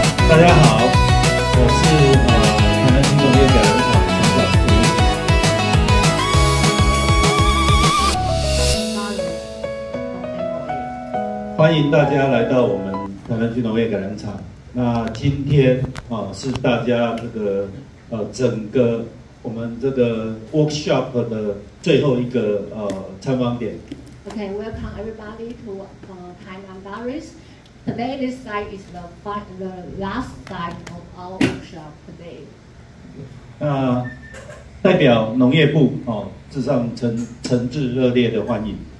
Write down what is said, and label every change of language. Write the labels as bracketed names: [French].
[Chinese] 大家好，我是台南区农业改良场场长陈昱初。欢迎大家来到我们台南区农业改良场。那今天是大家这个整个我们这个 workshop 的最后一个参访点。 [English] Okay, welcome everybody to Tainan Paris. Today this site is the last site of our workshop today. [Chinese] 那代表农业部致上诚挚热烈的欢迎。